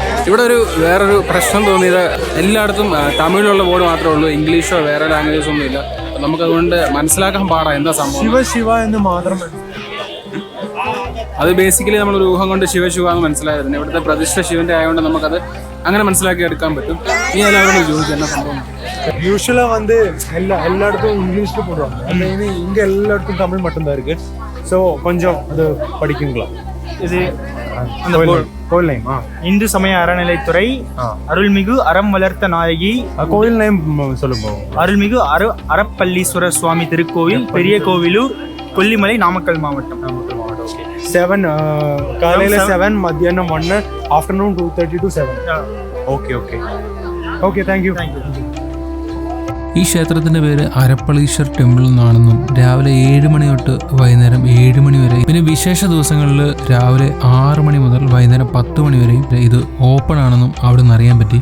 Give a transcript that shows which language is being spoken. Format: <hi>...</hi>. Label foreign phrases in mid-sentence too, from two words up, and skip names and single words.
<ml>ഇവിടെ ഒരു വേറൊരു പ്രശ്നം തോന്നിയത് എല്ലായിടത്തും തമിഴിലുള്ള ബോർഡ് മാത്രമേ ഉള്ളൂ, ഇംഗ്ലീഷോ വേറെ ലാംഗ്വേജസ് ഒന്നും ഇല്ല. നമുക്കതുകൊണ്ട് മനസ്സിലാക്കാൻ പാടാം എന്താ സംഭവം. ശിവ ശിവ എന്ന് മാത്രം. അത് ബേസിക്കലി നമ്മളൊരു ഊഹം കൊണ്ട് ശിവ എന്ന് മനസ്സിലായിരുന്നു. ഇവിടുത്തെ പ്രതിഷ്ഠ ശിവന്റെ ആയതുകൊണ്ട് നമുക്കത് അങ്ങനെ മനസ്സിലാക്കി എടുക്കാൻ പറ്റും. നീ എല്ലാവരോടും ചോദിച്ചു എന്നാ സംഭവം.</ml> <ta>யூஸ்வலா வந்து எல்லா இடத்தும் இங்கிலீஷ்ல போடுவாங்க. அந்த இங்க எல்லா இடத்தும் தமிழ் மட்டும்தான் இருக்கு. ஸோ கொஞ்சம் அது படிக்குங்களா? இது அந்த கோயில் நேம் இந்து சமய அறநிலைத்துறை அருள்மிகு அறம் வளர்த்த நாயகி. கோயில் நேம் சொல்லுங்க. அருள்மிகு அறப்பள்ளீஸ்வரர் சுவாமி திருக்கோவில், பெரிய கோவிலூர், கொல்லிமலை, நாமக்கல் மாவட்டம். 7 காலையில 7, மத்தியானம் 1,</ta> <en>ஆஃப்டர்நூன் 2:30 to 7. Okay thank you.</en> <ml>ഈ ക്ഷേത്രത്തിന്റെ പേര് അരപ്പളീശ്വർ ടെമ്പിൾ എന്നാണെന്നും രാവിലെ 7 മണി തൊട്ട് വൈകുന്നേരം 7 മണി വരെ, പിന്നെ വിശേഷ ദിവസങ്ങളിൽ രാവിലെ 6 മണി മുതൽ വൈകുന്നേരം 10 മണി വരെയും ഇത് ഓപ്പൺ ആണെന്നും അവിടെ നിന്ന് അറിയാൻ പറ്റി.</ml>